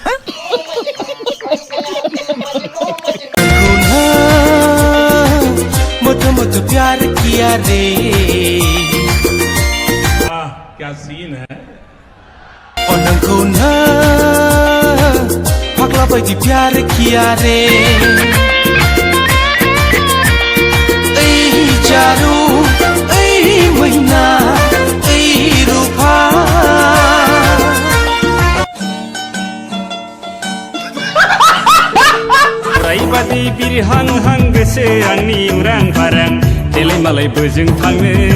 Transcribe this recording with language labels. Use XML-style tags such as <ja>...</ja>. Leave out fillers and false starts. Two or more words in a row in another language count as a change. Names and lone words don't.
<hi>मुझे प्यार किया रे क्या सीन है पगला बायदि प्यार किया रे जारू मैना रूपा</hi> <brx>ओरैबादि बिरहां हां गोसो आंनि उरां फारां देलाय मालाय बोजों थांनो</brx>